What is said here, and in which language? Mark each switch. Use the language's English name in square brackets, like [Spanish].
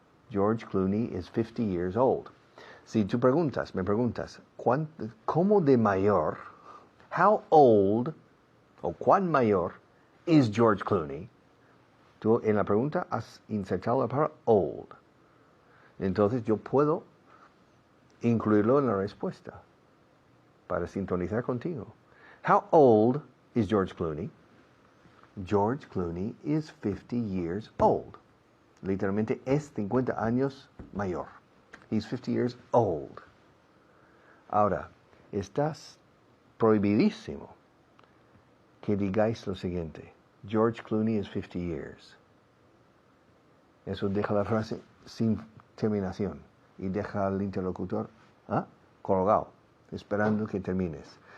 [English] George Clooney is 50 years old. [Spanish] Si tú me preguntas, ¿cómo de mayor? [English] How old, [Spanish] o cuán mayor, [English] is George Clooney? [Spanish] Tú en la pregunta has insertado la palabra old. Entonces yo puedo incluirlo en la respuesta para sintonizar contigo. [English] How old is George Clooney? George Clooney is 50 years old. [Spanish] Literalmente es 50 años mayor. [English] He's 50 years old. [Spanish] Ahora, estás prohibidísimo que digáis lo siguiente. [English] George Clooney is 50 years. [Spanish] Eso deja la frase sin terminación y deja al interlocutor colgado, esperando que termines.